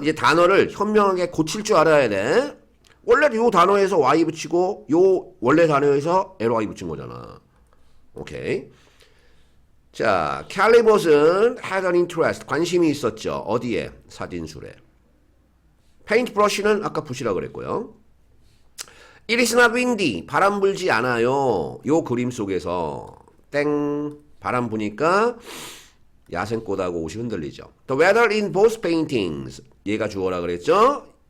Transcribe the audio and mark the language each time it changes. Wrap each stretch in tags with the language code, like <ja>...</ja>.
<ko>이제 단어를 현명하게 고칠 줄 알아야 돼. 원래 요 단어에서 y 붙이고 요 원래 단어에서 ly 붙인 거잖아. 오케이. 자, 캘리봇은</ko> <en>had an interest,</en> <ko>관심이 있었죠. 어디에? 사진술에. 페인트 브러쉬는 아까 붓이라 그랬고요.</ko> <en>It is not windy,</en> <ko>바람 불지 않아요. 요 그림 속에서 땡 바람 부니까 야생꽃하고 옷이 흔들리죠.</ko> <en>The weather in both paintings,</en> <ko>얘가 주어라 그랬죠.</ko>